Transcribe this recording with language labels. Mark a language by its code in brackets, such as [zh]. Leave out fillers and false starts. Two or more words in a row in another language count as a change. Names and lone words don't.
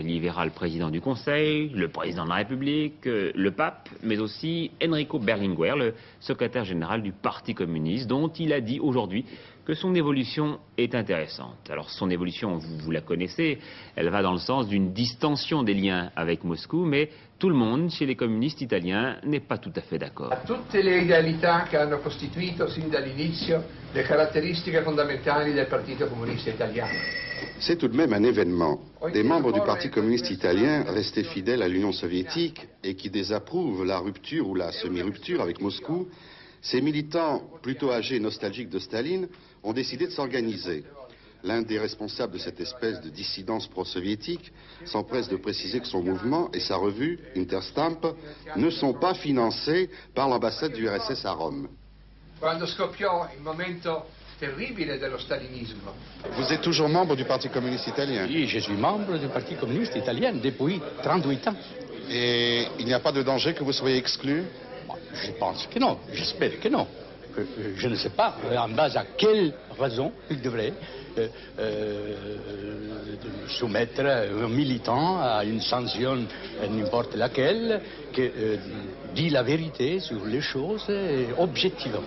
[fr] Il y verra le président du Conseil, le président de la République, le pape, mais aussi Enrico Berlinguer, le secrétaire général du Parti communiste, dont il a dit aujourd'hui que son évolution est intéressante. Alors son évolution, vous la connaissez, elle va dans le sens d'une distension des liens avec Moscou, mais tout le monde, chez les communistes italiens, n'est pas tout à fait d'accord. [it] Tutte le idealità che hanno costituito sin dall'inizio le caratteristiche fondamentali del Partito Comunista Italiano. [fr] C'est tout de même un événement. Des membres du Parti communiste italien restés fidèles à l'Union soviétique et qui désapprouvent la rupture ou la semi-rupture avec Moscou, ces militants plutôt âgés et nostalgiques de Staline ont décidé de s'organiser. L'un des responsables de cette espèce de dissidence pro-soviétique s'empresse de préciser que son mouvement et sa revue, Interstamp, ne sont pas financés par l'ambassade du RSS à Rome. [it] Quando scoppiò il momento terribile dello stalinismo. [fr] Vous êtes toujours membre du Parti communiste italien? Oui, je suis membre du Parti communiste italien depuis 38 ans. Et il n'y a pas de danger que vous soyez exclu? Je pense que non, j'espère que non. Je ne sais pas en base à quelle raison il devrait soumettre un militant à une sanction n'importe laquelle qui dit la vérité sur les choses objectivement.